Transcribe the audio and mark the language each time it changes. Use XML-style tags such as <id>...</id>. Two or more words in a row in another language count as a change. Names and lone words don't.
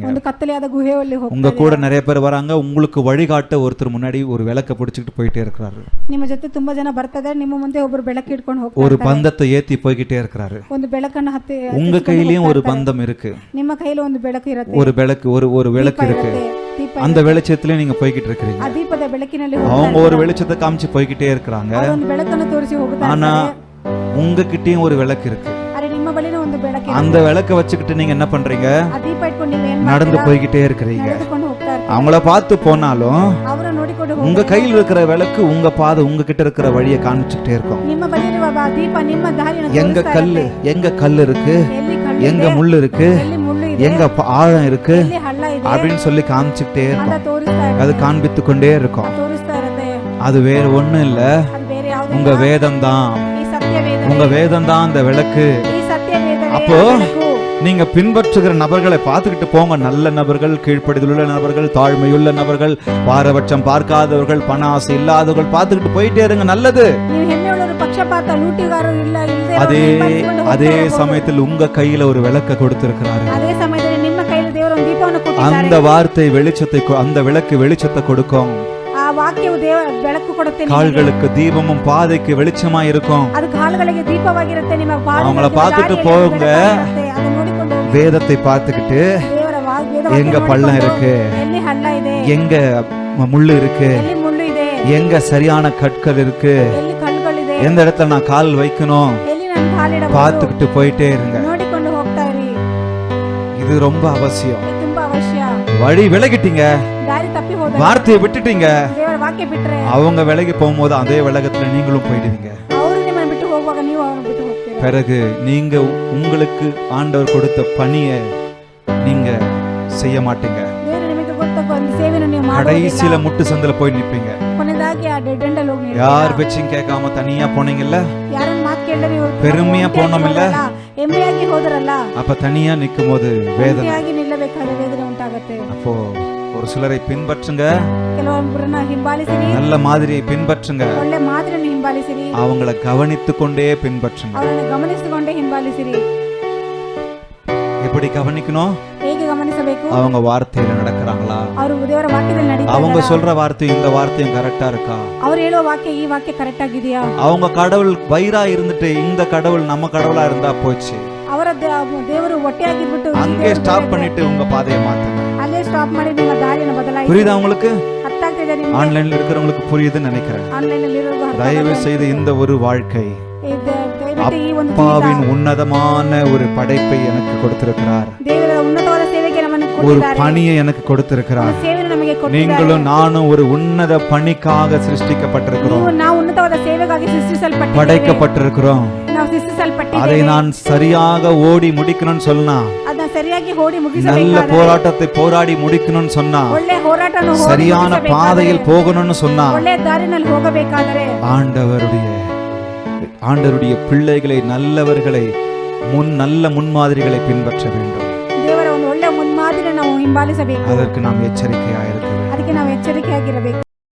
<kn>ಒಂದು ಕತ್ತಲೆಯಾದ ಗುಹೆಯಲ್ಲಿ ಹೋಗ್ತೀರಾ.</kn> <ta>உங்க கூட நிறைய பேர் வராங்க, உங்களுக்கு வழிகாட்ட ஒருத்தர் முன்னாடி ஒரு விளக்க பிடிச்சிட்டு போயிட்டே இருக்கிறாரு.</ta> <kn>ನಿಮ್ಮ ಜೊತೆ ತುಂಬಾ ಜನ ಬರ್ತಾರೆ, ನಿಮ್ಮ ಮುಂದೆ ಒಬ್ಬರು ಬೆಳಕು ಇಟ್ಕೊಂಡು ಹೋಗ್ತಾರೆ.</kn> <ta>ஒரு பந்தத்தை ஏத்தி போய்கிட்டே இருக்கிறாரு.</ta> <kn>ಒಂದು ಬೆಳಕನ್ನು ಹತ್ತಿ,</kn> <ta>உங்க கையிலயும் ஒரு பந்தம் இருக்கு.</ta> <kn>ನಿಮ್ಮ ಕೈಯಲ್ಲಿ ಒಂದು ಬೆಳಕು ಇರುತ್ತೆ.</kn> <ta>ஒரு விளக்கு ஒரு விளக்கு இருக்கு. அந்த வெளிச்சத்துல நீங்க போய்கிட்டு இருக்கீங்க.</ta> <kn>ಆ ದೀಪದ ಬೆಳಕಿನಲ್ಲಿ</kn> <ta>அவங்க ஒரு வெளிச்சத்தை காமிச்சு போய்கிட்டே இருக்கிறாங்க.</ta> <kn>ಒಂದು ಬೆಳಕನ್ನು ತೋರಿಸಿ ಹೋಗುತ್ತಾರೆ.</kn> <ta>ஆனா உங்ககிட்டயும் ஒரு விளக்கு இருக்கு.</ta> <kn>ಅರೆ ನಿಮ್ಮ ಬಳಿನೂ ಒಂದು ಬೆಳಕು.</kn> <ta>அந்த விளக்க வச்சுக்கிட்டு நீங்க என்ன பண்றீங்க?</ta> <kn>ಆ ದೀಪ ಇಟ್ಕೊಂಡು ನೀವು ಏನು</kn> <ta>நடந்து போய்கிட்டே இருக்கிறீங்க.</ta> <kn>ನಡೆದುಕೊಂಡು ಹೋಗ್ತಾ ಇರ್ತೀರಾ.</kn> <ta>அவங்கள பார்த்து போனாலும்</ta> <kn>ಅವರ ನೋಡಿಕೊಂಡು</kn> <ta>உங்க கையில் இருக்கிற விளக்கு உங்க பாதை உங்ககிட்ட இருக்கிற வழியை காமிச்சிட்டே இருக்கும்.</ta> <kn>ನಿಮ್ಮ ಬಳಿರುವ ದೀಪ ನಿಮ್ಮ ದಾರಿಯನ್ನು</kn> <ta>எங்க கல் இருக்கு,</ta> <kn>ಎಲ್ಲಿ ಕಲ್ಲು</kn> <ta>எங்க முள் இருக்கு,</ta> <kn>ಎಲ್ಲಿ ಮುಳ್ಳು ಇದೆ,</kn> <ta>எங்க ஆழம் இருக்கு</ta> <kn>ಎಲ್ಲಿ ಹಳ್ಳ ಇದೆ</kn> <ta>அப்படின்னு சொல்லி காமிச்சிட்டே</ta> <kn>ಅಂತ</kn> <ta>இருக்கும்.</ta> <kn>ತೋರಿಸ್ತಾ ಇರುತ್ತೆ.</kn> <ta>அது காண்பித்து கொண்டே இருக்கும்.</ta> <kn>ತೋರಿಸ್ತಾ ಇರುತ್ತೆ.</kn> <ta>அது வேற ஒண்ணும் இல்ல,</ta> <kn>ಅದು ಬೇರೆ ಯಾವುದು</kn> <ta>உங்க வேதம் தான்.</ta> <kn>ಈ ಸತ್ಯ ವೇದ,</kn> <ta>உங்க வேதம் தான் அந்த விளக்கு.</ta> <kn>ಈ ಸತ್ಯ ವೇದವೇ</kn> <ta>அப்போ</ta> <kn>ಬೆಳಕು.</kn> <ta>நீங்க பின்பற்றுகிற நபர்களை பார்த்துக்கிட்டு போங்க. நல்ல நபர்கள், கீழ்ப்படிதலுள்ள நபர்கள், தாழ்மையுள்ள நபர்கள், பாரபட்சம் பார்க்காதவர்கள், பண ஆசை இல்லாதவர்கள் பார்த்துக்கிட்டு போயிட்டே இருங்க. நல்லது.</ta> <kn>ನೀವು ಹೆಮ್ಮೆಯುಳ್ಳವರು, ಪಕ್ಷಪಾತ, ಲೂಟಿಗಾರರು ಇಲ್ಲದೆ</kn> <ta>அதே சமயத்தில் உங்க கையில ஒரு விளக்க கொடுத்திருக்கிறாரு.</ta> <kn>ಅದೇ ಸಮಯದಲ್ಲಿ ನಿಮ್ಮ ಕೈಯಲ್ಲಿ ದೇವರು ಒಂದು ದೀಪವನ್ನು ಕೊಟ್ಟಿದ್ದಾರೆ.</kn> <ta>அந்த வார்த்தை வெளிச்சத்தை, அந்த விளக்கு வெளிச்சத்தை கொடுக்கும்.</ta> <kn>ಆ ವಾಕ್ಯವು ದೇವ ಬೆಳಕು ಕೊಡುತ್ತೆ.</kn> <ta>கால்களுக்கு தீபமும் பாதைக்கு வெளிச்சமா இருக்கும்.</ta> <kn>ಅದು ಕಾಲುಗಳಿಗೆ ದೀಪವಾಗಿರುತ್ತೆ. ನಿಮ್ಮ</kn> <ta>அவங்கள பார்த்துட்டு போங்க.</ta> <kn>ಅದನ್ನು ನೋಡಿಕೊಂಡು</kn> <ta>வேதத்தை பார்த்துக்கிட்டு</ta> <kn>ದೇವರ ವೇದ</kn> <ta>எங்க பள்ளம் இருக்கு,</ta> <kn>ಎಲ್ಲಿ ಹಳ್ಳ ಇದೆ,</kn> <ta>எங்க முள்ளு இருக்கு,</ta> <kn>ಎಲ್ಲಿ ಮುಳ್ಳು ಇದೆ,</kn> <ta>எங்க சரியான கற்கள் இருக்கு,</ta> <kn>ಎಲ್ಲಿ ಕಲ್ಲುಗಳಿದೆ,</kn> <ta>எந்த இடத்துல நான் கால் வைக்கணும்</ta> <kn>ಎಲ್ಲಿ ನಾನು ಕಾಲಿಡಬಹುದು</kn> <ta>பார்த்துக்கிட்டு போயிட்டே இருங்க.</ta> <kn>ನೋಡಿಕೊಂಡು ಹೋಗ್ತಾ ಇರಿ.</kn> <ta>இது ரொம்ப அவசியம்.</ta> <kn>ಇದು ತುಂಬಾ ಅವಶ್ಯ.</kn> <ta>வழி விலகிட்டீங்க,</ta> <kn>ದಾರಿ ತಪ್ಪಿ ಹೋದ,</kn> <ta>வார்த்தையை விட்டுட்டீங்க,</ta> <kn>ದೇವರ ವಾಕ್ಯ ಬಿಟ್ರೆ</kn> <ta>அவங்க விலகி போகும்போது அதே விலகத்துல நீங்களும் போயிடுவீங்க.</ta> <kn>ಅವರು ನಿಮ್ಮನ್ನು ಬಿಟ್ಟು ಹೋಗುವಾಗ ನೀವು ಅವರನ್ನು ಬಿಟ್ಟು ಹೋಗ್ತೀರಾ.</kn> <ta>பிறகு நீங்க உங்களுக்கு ஆண்டவர் கொடுத்த பணியை நீங்க செய்ய மாட்டீங்க.</ta> <kn>ದೇವರು ನಿಮಗೆ ಕೊಟ್ಟ ಒಂದು ಸೇವೆಯನ್ನು ನೀವು</kn> <ta>கடைசியில</ta> <kn>ಮಾಡೋದಿಲ್ಲ.</kn> <ta>முட்டு சந்தில போய் நிப்பீங்க.</ta> <kn>ಕೊನೆಯದಾಗಿ ಆ</kn> <en>dead end</en> <kn>ಅಲ್ಲಿ ಹೋಗಿ ನಿಲ್ತೀರಾ.</kn> <ta>யார் பேச்சையும் கேட்காம தனியா போனீங்கல்ல,</ta> <kn>ಯಾರನ್ನ ಮಾತು ಕೇಳದೆ ನೀವು</kn> <ta>பெருமையா போனோமில்ல,</ta> <kn>ಹೆಮ್ಮೆಯಾಗಿ ಹೋದರಲ್ಲ,</kn> <ta>அப்ப தனியா நிக்கும் போது வேதனை.</ta> <kn>ಹೆಮ್ಮೆಯಾಗಿ ನಿಲ್ಲಬೇಕಾದ ವೇದನೆ ಉಂಟಾಗುತ್ತೆ.</kn> <ta>அப்போ ஒரு சிலரை பின்பற்றுங்க,</ta> <kn>ಕೆಲವೊಬ್ಬರನ್ನ ಹಿಂಬಾಲಿಸಿರಿ,</kn> <ta>நல்ல மாதிரியை பின்பற்றுங்க,</ta> <kn>ಒಳ್ಳೆ ಮಾದರಿಯನ್ನು ಹಿಂಬಾಲಿಸಿರಿ,</kn> <ta>அவங்கள கவனித்து கொண்டே பின்பற்றுங்க.</ta> <kn>ಅವರನ್ನು ಗಮನಿಸಿಕೊಂಡೇ ಹಿಂಬಾಲಿಸಿರಿ.</kn> <ta>எப்படி கவனிக்கணும்?</ta> <kn>ಹೇಗೆ ಗಮನಿಸಬೇಕು.</kn> <ta>அவங்க வார்த்தையில நடக்கிறாங்களா?</ta> <kn>ಅವರು ದೇವರ ವಾಕ್ಯದಲ್ಲಿ ನಡೀತಾ</kn> <ta>அவங்க</ta> <kn>ಇದ್ದಾರಾ?</kn> <ta>சொல்ற வார்த்தை இந்த வார்த்தையும் கரெக்டா இருக்கா?</ta> <kn>ಅವ್ರು ಹೇಳುವ ವಾಕ್ಯ ಈ ವಾಕ್ಯ ಕರೆಕ್ಟ್ ಆಗಿದೆಯಾ?</kn> <ta>அவங்க கடவுள் வயிறா இருந்துட்டு இந்த கடவுள் நம்ம கடவுளா இருந்தா போச்சு.</ta> <kn>ಅವರ ದೇವರು ಹೊಟ್ಟೆಯಾಗಿರ್ಬಿಟ್ಟು ಈ</kn> <ta>அங்கே</ta> <kn>ದೇವರು</kn> <ta>ஸ்டாப்</ta> <kn>ಬೇರೆ</kn> <ta>பண்ணிட்டு உங்க பாதையை மாத்துங்க.</ta> <kn>ಅಲ್ಲೇ ಸ್ಟಾಪ್ ಮಾಡಿ ನಿಮ್ಮ ದಾರಿಯನ್ನು ಬದಲಾಯಿಸಿ.</kn> <ta>புரியுதா உங்களுக்கு?</ta> <kn>ಅರ್ಥ ಆಗ್ತಿದೆ ನಿಮ್ಗೆ?</kn> <ta>ஆன்லைன்ல இருக்கிறவங்களுக்கு புரியுதுன்னு நினைக்கிறேன்.</ta> <kn>ಆನ್ಲೈನ್ ಅಲ್ಲಿ ಇರೋರ್ಗೂ ಅರ್ಥ</kn> <ta>தயவு</ta> <kn>ಆಗುತ್ತೆ.</kn> <ta>செய்து இந்த ஒரு வாழ்க்கை</ta> <kn>ದಯವಿಟ್ಟು ಈ ಒಂದು</kn> <ta>அப்பாவின் உன்னதமான ஒரு படைப்பை எனக்கு கொடுத்திருக்கிறார்.</ta> <kn>ದೇವರ ಉನ್ನತವಾದ ಸೇವೆಗೆ ನಮ್ಮನ್ನು</kn> <ta>ஒரு</ta> <kn>ಕೊಟ್ಟಿದ್ದಾರೆ.</kn> <ta>பணியை எனக்கு கொடுத்திருக்கிறார்.</ta> <kn>ಸೇವೆಯನ್ನು ನಮಗೆ ಕೊಟ್ಟಿದ್ದಾರೆ.</kn> <ta>நீங்களும் நானும் ஒரு உன்னத பணிக்காக சிருஷ்டிக்கப்பட்டிருக்கிறோம்,</ta> <kn>ನಾವು ಉನ್ನತವಾದ ಸೇವೆಗಾಗಿ ಸೃಷ್ಟಿಸಲ್ಪಟ್ಟಿದ್ದೇವೆ.</kn> <ta>படைக்கப்பட்டிருக்கிறோம்.</ta> <kn>ನಾವು ಸೃಷ್ಟಿಸಲ್ಪಟ್ಟಿದ್ದೇವೆ.</kn> <ta>அதை நான் சரியாக ஓடி முடிக்கணும்னு சொன்னா,</ta> <kn>ಅದನ್ನ ಸರಿಯಾಗಿ ಓಡಿ</kn> <ta>நல்ல</ta> <kn>ಮುಗಿಸಬೇಕಾದರೆ,</kn> <ta>போராட்டத்தை போராடி முடிக்கணும்னு சொன்னா,</ta> <kn>ಒಳ್ಳೆ ಹೋರಾಟವನ್ನು ಓಡಿ</kn> <ta>சரியான</ta> <kn>ಮುಗಿಸಬೇಕಾದರೆ,</kn> <ta>பாதையில் போகணும்னு சொன்னா,</ta> <kn>ಒಳ್ಳೆ ದಾರಿನಲ್ಲಿ ಹೋಗಬೇಕಾದರೆ</kn> <ta>ஆண்டவருடைய பிள்ளைகளை நல்லவர்களை நல்ல முன்மாதிரிகளை பின்பற்ற வேண்டும்.</ta> <kn>ದೇವರ ಒಂದು ಒಳ್ಳೆ ಮುನ್ಮಾದರಿಯನ್ನು ನಾವು ಹಿಂಬಾಲಿಸಬೇಕು.</kn> <ta>அதற்கு நாம் எச்சரிக்கையாக இருக்க வேண்டும்.</ta> <kn>ಅದಕ್ಕೆ ನಾವು ಎಚ್ಚರಿಕೆಯಾಗಿರಬೇಕು.</kn>